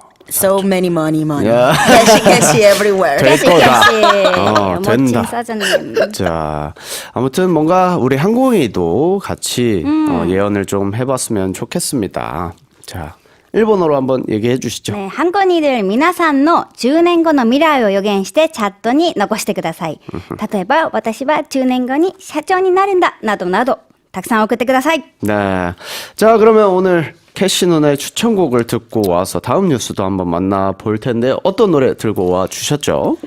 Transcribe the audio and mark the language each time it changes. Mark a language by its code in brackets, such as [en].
[en] So many money. [ko] 야. [en] 캐시 everywhere. [ko] 될 거다. 멋진 된다. 사장님. 자, 아무튼 뭔가 우리 항공이도 같이 예언을 좀 해봤으면 좋겠습니다. 자, 일본어로 한번 얘기해 주시죠. 네, 한건이들 [ja] 皆さんの10年後の未来を予言してチャットに残してください。例えば、私は10年後に社長になるんだ、などなど、たくさん送ってください。 [ko] 네. 자, 그러면 오늘 캐시 누나의 추천곡을 듣고 와서 다음 뉴스도 한번 만나볼 텐데 어떤 노래 들고 와 주셨죠?